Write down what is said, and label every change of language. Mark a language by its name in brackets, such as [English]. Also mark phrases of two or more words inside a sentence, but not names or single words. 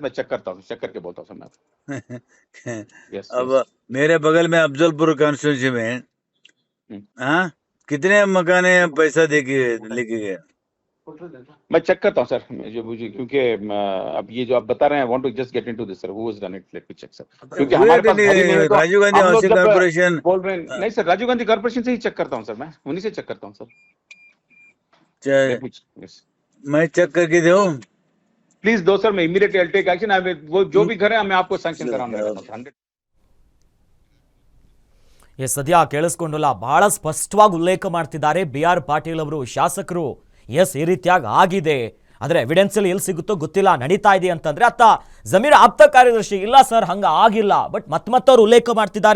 [Hindi] मैं चेक करता हूँ, चेक करके बोलता हूँ सर मैं। यस अब मेरे बगल में अफजलपुर कॉन्स्टिट्यूंसी में हाँ कितने मकाने पैसा लेके गए? मैं चेक करता हूँ सर, मुझे क्योंकि अब ये जो आप बता रहे हैं, [English] want to just get into this sir, who has done it, let me check sir. [Hindi] क्योंकि हमारे पास घड़ी नहीं है तो राजीव गांधी हम लोग हाउसिंग जब कॉर्पोरेशन बोल रहे हैं, नहीं सर, राजीव गांधी कॉर्पोरेशन से ही चेक करता हूँ सर, मैं उन्हीं से चेक करता हूँ सर। मैं चेक करके दूं? प्लीज दो सर, मैं इमीडिएटली [English] will take action. [Hindi] वो जो भी घर है मैं आपको सैंक्शन कराऊंगा 100%। [Kannada] ಸದ್ಯ ಕೇಳಿಸ್ಕೊಂಡಲ್ಲ, ಬಹಳ ಸ್ಪಷ್ಟವಾಗಿ ಉಲ್ಲೇಖ ಮಾಡ್ತಿದ್ದಾರೆ BR ಪಾಟೀಲ್ ಅವರು, ಶಾಸಕರು. ಎಸ್, ಈ ರೀತಿಯಾಗಿ ಆಗಿದೆ, ಆದರೆ ಎವಿಡೆನ್ಸ್ ಅಲ್ಲಿ ಎಲ್ಲಿ ಸಿಗುತ್ತೋ ಗೊತ್ತಿಲ್ಲ, ನಡೀತಾ ಇದೆ ಅಂತಂದ್ರೆ ಅತ್ತ ಜಮೀರ್ ಆಪ್ತ ಕಾರ್ಯದರ್ಶಿ ಇಲ್ಲ ಸರ್ ಹಂಗ ಆಗಿಲ್ಲ, ಬಟ್ ಮತ್ತವ್ರು ಉಲ್ಲೇಖ ಮಾಡ್ತಿದ್ದಾರೆ.